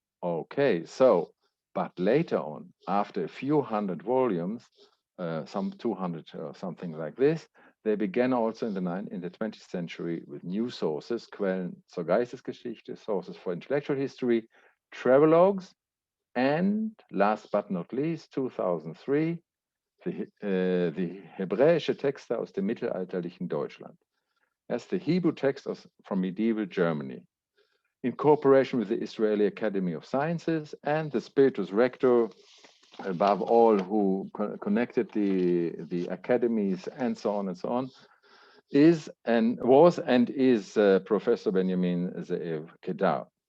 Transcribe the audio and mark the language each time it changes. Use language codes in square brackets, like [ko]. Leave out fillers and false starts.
[en] Okay, so, but later on, after a few hundred volumes, some 200 or something like this, they began also in the 20th century with new sources, [de] Quellen zur Geistesgeschichte, [en] sources for intellectual history, travelogues, and last but not least, 2003, [de] die hebräische Texte aus dem mittelalterlichen Deutschland. [en] That's the Hebrew text from medieval Germany, in cooperation with the Israeli Academy of Sciences and the spiritus rector, above all, who connected the academies and so on, is and was and is Professor Benjamin Ze'ev Kedar.